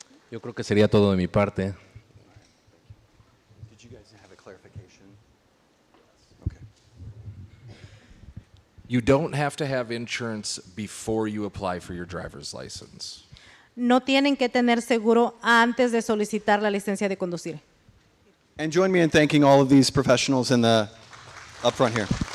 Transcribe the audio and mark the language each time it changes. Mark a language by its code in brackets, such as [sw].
[es] Yo creo que sería todo de mi parte. [en] Did you guys have a clarification? You don't have to have insurance before you apply for your driver's license. [es] No tienen que tener seguro antes de solicitar la licencia de conducir. [en] And join me in thanking all of these professionals in the up front here.